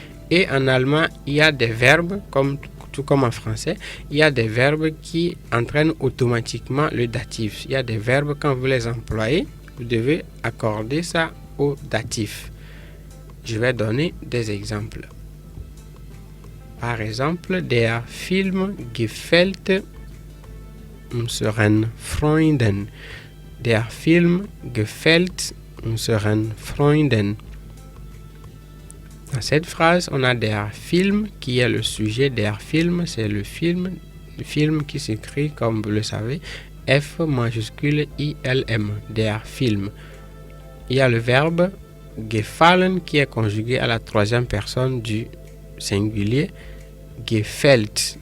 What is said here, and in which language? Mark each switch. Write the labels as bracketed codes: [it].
[fr] Et en allemand, il y a des verbes, tout comme en français, il y a des verbes qui entraînent automatiquement le datif. Il y a des verbes, quand vous les employez, vous devez accorder ça au datif. Je vais donner des exemples. Par exemple, [de] der Film gefällt unseren Freunden. Der Film gefällt unseren Freunden. [fr] Dans cette phrase, on a der Film qui est le sujet. Der Film, c'est le film qui s'écrit, comme vous le savez, F majuscule ILM, der Film. Il y a le verbe gefallen qui est conjugué à la troisième personne du singulier, gefällt.